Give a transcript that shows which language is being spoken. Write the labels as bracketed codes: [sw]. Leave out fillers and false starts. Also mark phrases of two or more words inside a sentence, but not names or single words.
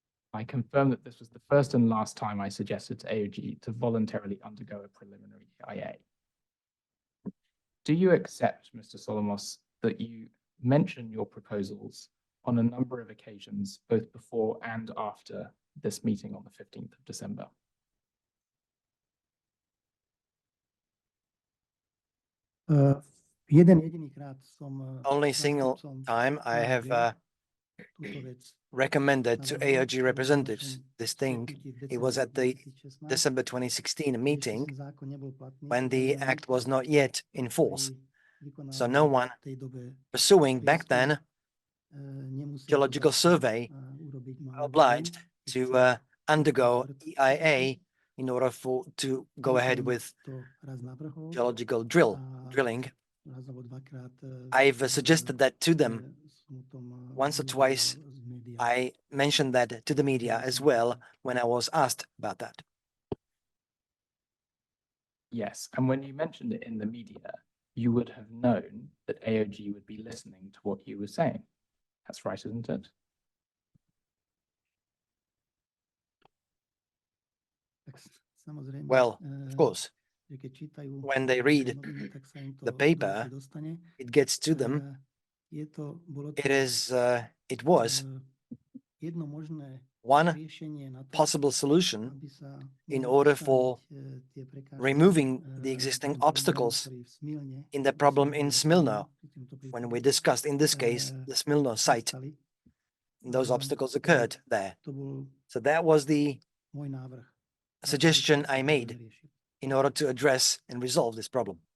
[en] I confirm that this was the first and last time I suggested to AOG to voluntarily undergo a preliminary EIA. Do you accept, Mr. Solomos, that you mention your proposals on a number of occasions, both before and after this meeting on the 15th of December? [sk] Jeden jediný krát som [en] Only single [sk] zástupcom [en] time I have [sk] túto vec [en] recommended to [sk] navrhol AOG na [en] representatives [sk] vašom [en] this thing. [sk] stretnutí v [en] It was at the [sk] decembri 2016, [en] December 2016 meeting [sk] keď zákon nebol platný, [en] when [sk] to [en] the [sk] znamená, [en] act was not yet in force. [sk] ktorý [en] So no [sk] vykonával [en] one [sk] v tej dobe [en] pursuing back [sk] prieskum, [en] then [sk] nemusel to [en] geological [sk] zase, [en] survey [sk] urobiť, mal [en] obliged [sk] len, [en] to [sk] keď [en] undergo [sk] chce [en] EIA in order to go ahead with [sk] to raz navrhol [en] geological [sk] a [en] drilling. [sk] raz alebo dvakrát, [en] I've suggested that to them [sk] som o tom, [en] once or [sk] hovoril [en] twice. [sk] z médiá. [en] I mentioned that to the media as well when I was asked about that. Yes, and when you mentioned it in the media, you would have known that AOG would be listening to what you were saying. That's right, isn't it? [sk] Tak samozrejme, [en] Well, of course, [sk] že keď čítajú [en] when they read [sk] noviny, tak sa im to [en] the [sk] do [en] paper, [sk] uší dostane. [en] it gets to them. [sk] Bolo [en] It was [sk] jedno možné [en] one [sk] riešenie na to, [en] possible solution [sk] aby sa [en] in [sk] mohli [en] order [sk] odstrániť, [en] for [sk] tie prekážky, [en] removing the [sk] v [en] existing [sk] tom probléme, [en] obstacles [sk] ktorý v Smilne, [en] in the [sk] ktorý [en] problem [sk] som [en] in [sk] hovoril [en] Smilno, [sk] pri tomto [en] when [sk] prípade, [en] we discussed in this case the Smilno site. [sk] nastali. [en] Those obstacles occurred there. [sk] To bol [en] So that was the [sk] môj návrh. [en] suggestion I [sk] Ako [en] made [sk] to riešiť. [en] in order to address and resolve this problem.